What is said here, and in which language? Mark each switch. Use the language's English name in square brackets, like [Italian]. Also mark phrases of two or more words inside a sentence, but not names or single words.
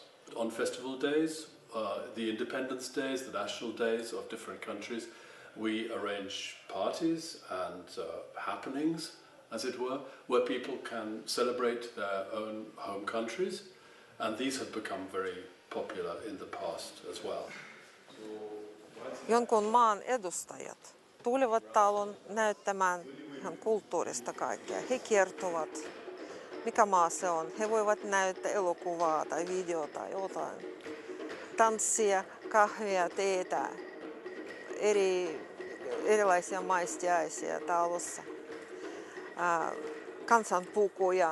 [English] On festival days, the independence days, the national days of different countries, we arrange parties and happenings, as it were, where people can celebrate their own home countries, and these have become very popular in the past as well. [Finnish] Jonkun maan edustajat tulivat talon näyttämään ihan kulttuurista kaikkea. He kertovat, mikä maa se on. He voivat näyttää elokuvaa tai videota tai jotain. Tanssia, kahvia, teetä, erilaisia maistiaisia talossa, kansanpukuja.